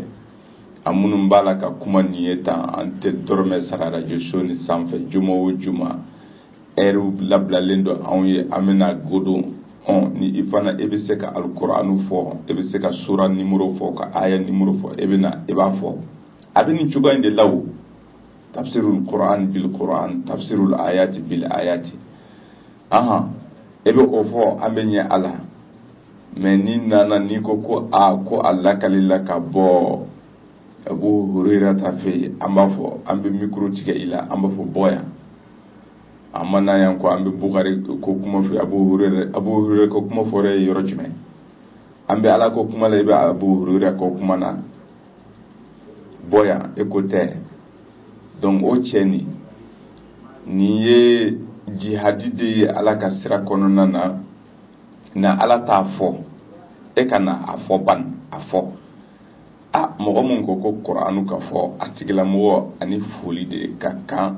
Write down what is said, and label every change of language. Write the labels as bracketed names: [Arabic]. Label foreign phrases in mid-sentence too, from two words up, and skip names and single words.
[Bambara] A minnu b'a la ka kuma nin ye tan, an tɛ dɔrɔmɛ sara radio so ni sanfɛ juma o juma. Ɛriw labilalen don anw ye, an bɛna godon. Ni i fana i bɛ se ka alkuranu fɔ, i bɛ se ka sura nimero fɔ, ka aya nimero fɔ, i bɛna i b'a fɔ. A bɛ nin cogoya in de la o. [Arabic] تفسير القرآن بالقرآن، تفسير الآيات بالآيات. [Bambara] E bɛ o fɔ, an bɛ ɲɛ ala. Mais ni nana ni ko ko Allah kalila ka bɔ Abu Hurairah ta fɛ, an b'a fɔ, an bɛ micro tigɛ i la, an b'a fɔ bɔ yan. An ma na yan ko an bɛ Bukari ko kuma fɔ Abu Hurairah ko kuma fɔra ye yɔrɔ jumɛn? An bɛ ala ko kuma la, i bɛ Abu Hurairah ko kuma na. Bɔ yan, e ko tɛ. Donc o cɛ ni ye jihadi de ye ala ka sira kɔnɔna na ala t'a fɔ, e ka na a fɔ ban, a fɔ. Mɔgɔ mun ko Kur'anu ka fɔ, a tigilamɔgɔ ani foli de ka kan.